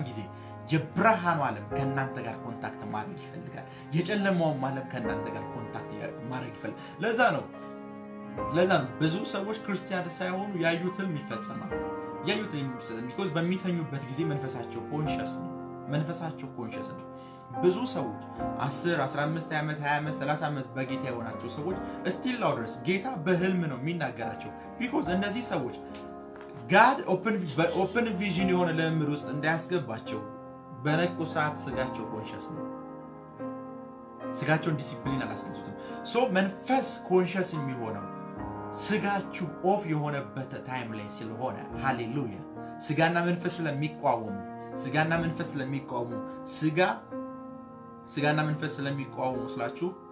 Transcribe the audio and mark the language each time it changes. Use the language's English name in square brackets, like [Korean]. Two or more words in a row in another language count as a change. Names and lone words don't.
[Amharic] ጊዜ የብርሃኑ ዓለም ከናንተ ጋር ኮንታክት ማድረግ ይፈልጋል የጨለማው ዓለም ከናንተ ጋር ኮንታክት ማድረግ ይፈልጋል ለዛ ነው ብዙ ሰዎች ክርስቲያን ሳይሆኑ ያዩትም ይፈጸማል because በሚተኙበት ጊዜ መንፈሳቸው ኮንሺየስ ነው ብዙ ሰዎች 10 15 ዓመት 20 ዓመት 30 ዓመት በጌታ የሆናቸው ሰዎች [English] still now [Amharic] ድረስ ጌታ በህልም ነው የሚናገራቸው because እነዚህ ሰዎች [English] God open vision [Amharic] የሆነ ለምር ውስጥ እንዳያስገባቸው በነቁ ሰዓት ስጋቸው ኮንሺየስ ነው ስጋቸውን ዲሲፕሊን አላስገዙትም ሶ መንፈስ ኮንሺየስ የሚሆነው ስጋችሁ ኦፍ የሆነበት ታይም ላይ ስለሆነ ሃሌሉያ ስጋና መንፈስ ስለሚቋወሙ ስላችሁ